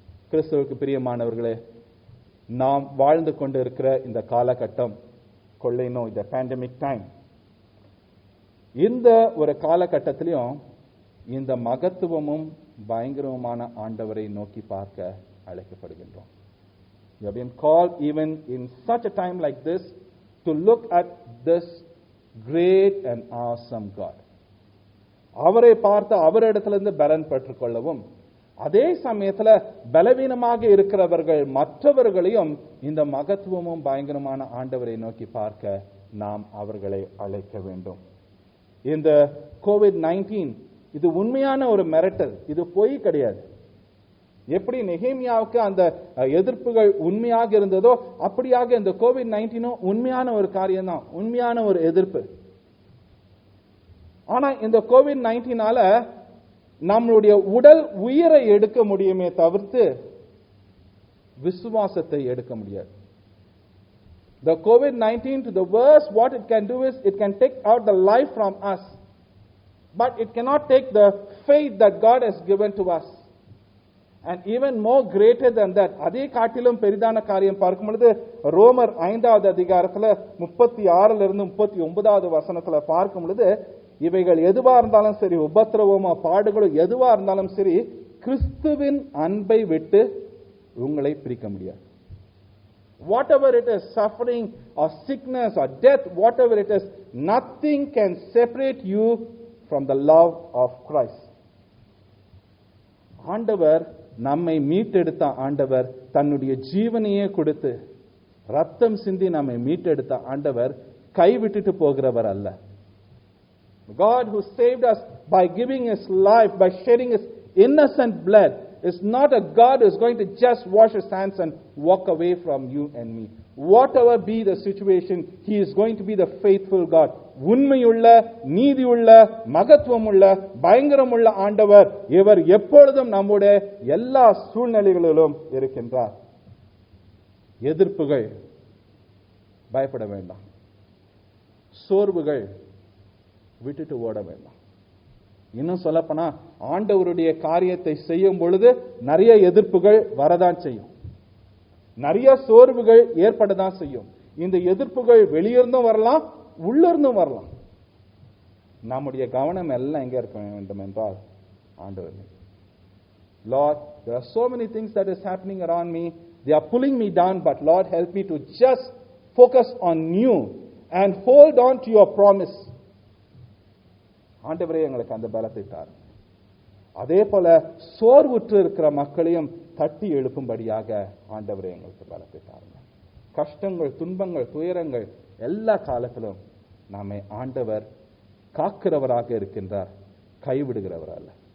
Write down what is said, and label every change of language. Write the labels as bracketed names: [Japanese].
[Tamil] கிறிஸ்துவுக்கு பிரியமானவர்களே, நாம் வாழ்ந்து கொண்டு இருக்கிற இந்த காலகட்டம், கொள்ளை நோய், இந்த பேண்டமிக் டைம், இந்த ஒரு காலகட்டத்திலையும் இந்த மகத்துவமும் பயங்கரமான ஆண்டவரை நோக்கி பார்க்க அழைக்கப்படுகின்றோம். [English] You have been called even in such a time like this to look at this great and awesome God. [Tamil] அவரை பார்த்து அவரிடத்திலிருந்து பலன் பெற்றுக்கொள்ளவும், அதே சமயத்துல பலவீனமாக இருக்கிறவர்கள் மற்றவர்களையும் இந்த மகத்துவமும் பயங்கரமான ஆண்டவரை நோக்கி பார்க்க நாம் அவர்களை அழைக்க வேண்டும். இந்த COVID-19 இது உண்மையான ஒரு மிரட்டல், இது பொய் கிடையாது. எப்படி நெகேமியாவுக்கு அந்த எதிர்ப்புகள் உண்மையாக இருந்ததோ அப்படியாக இந்த COVID-19 உண்மையான ஒரு காரியம் தான், உண்மையான ஒரு எதிர்ப்பு. ஆனா இந்த COVID-19 நம்மளுடைய உடல் உயிரை எடுக்க முடியுமே தவிர்த்து விசுவாசத்தை எடுக்க முடியாது. [English] The COVID-19, to the worst, what it can do is it can take out the life from us, but it cannot take the faith that God has given to us. And even more greater than that, [Tamil] அதே காட்டிலும் பெரிதான காரியம் பார்க்கும் பொழுது ரோமர் 5வது அதிகாரத்துல 36 39வது வசனத்துல பார்க்கும் பொழுது, இவைகள் எதுவா இருந்தாலும் சரி, உபத்திரவமோ பாடுகளோ எதுவா இருந்தாலும் சரி, கிறிஸ்துவின் அன்பை விட்டு உங்களை பிரிக்க முடியாது. [English] Whatever it is, suffering or sickness or death, whatever it is, nothing can separate you from the love of Christ. [Tamil] ஆண்டவர் நம்மை மீட்டெடுத்த ஆண்டவர், தன்னுடைய ஜீவனையே கொடுத்து ரத்தம் சிந்தி நம்மை மீட்டெடுத்த ஆண்டவர் கைவிட்டுட்டு போகிறவர் அல்ல. [English] God who saved us by giving his life, by shedding his innocent blood, is not a God who is going to just wash his hands and walk away from you and me. Whatever be the situation, he is going to be the faithful God. [Tamil] உண்மையுள்ள, நீதியுள்ள, மகத்துவமுள்ள, பயங்கரமுள்ள ஆண்டவர். இவர் எப்பொழுதும் நம்முடைய எல்லா சூழ்நிலைகளிலும் இருக்கின்றார். எதிர்ப்புகள், பயப்பட வேண்டாம். சோர்வுகள், விட்டுட்டு ஓட வேண்டாம். இன்னும் சொல்லப்போனா, ஆண்டவருடைய காரியத்தை செய்யும் பொழுது நிறைய எதிர்ப்புகள் வரதான் செய்யும், நிறைய சோர்வுகள் ஏற்படதான் செய்யும். இந்த எதிர்ப்புகள் வெளியிருந்தும் வரலாம், உள்ளிருந்தும் வரலாம். நம்முடைய கவனம் எல்லாம் எங்க இருக்க வேண்டும் என்றால் ஆண்டவர். [English] Lord, there are so many things that is happening around me. They are pulling me down, but Lord, help me to just focus on you and hold on to your promise. [Tamil] ஆண்டவரே எங்களுக்கு அந்த பலத்தை தாரும். அதே போல சோர்வுற்று இருக்கிற மக்களையும் தட்டி எழுப்பும்படியாக ஆண்டவரே எங்களுக்கு பலத்தை தாருங்க. கஷ்டங்கள், துன்பங்கள், துயரங்கள் எல்லா காலத்திலும் நம்மை ஆண்டவர் காக்கிறவராக இருக்கின்றார், கைவிடுகிறவர் அல்ல.